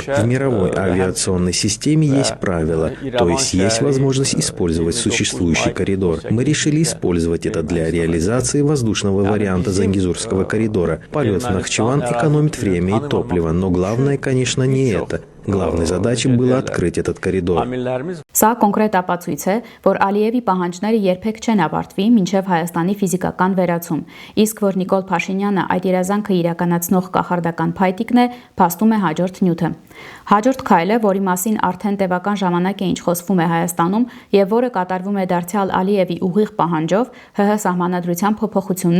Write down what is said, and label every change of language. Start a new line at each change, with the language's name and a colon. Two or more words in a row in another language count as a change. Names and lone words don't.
Russian: В мировой авиационной системе есть правила, то есть есть возможность использовать существующий коридор. Мы решили использовать это для реализации воздушного варианта Зангезурского коридора. Полет в Нахчеван экономит время и топливо, но главное, конечно, не это. Главной задачей было открыть этот коридор.
Armenian: Սա կոնկրետ ապացույց է, որ Ալիևի պահանջները երբեք չեն ավարտվի մինչև Հայաստանի ֆիզիկական վերացում, իսկ որ Նիկոլ Փաշինյանը այդ երազանքը իրականացնող կախարդական փայտիկն է, փաստում է հաջորդ նյութը։ Հաջորդ քայլը, որի մասին արդեն տևական ժամանակ է ինչ խոսվում է Հայաստանում եւ որը կատարվում է դարձյալ Ալիևի ուղիղ պահանջով, ՀՀ սահմանադրության փոփոխությունն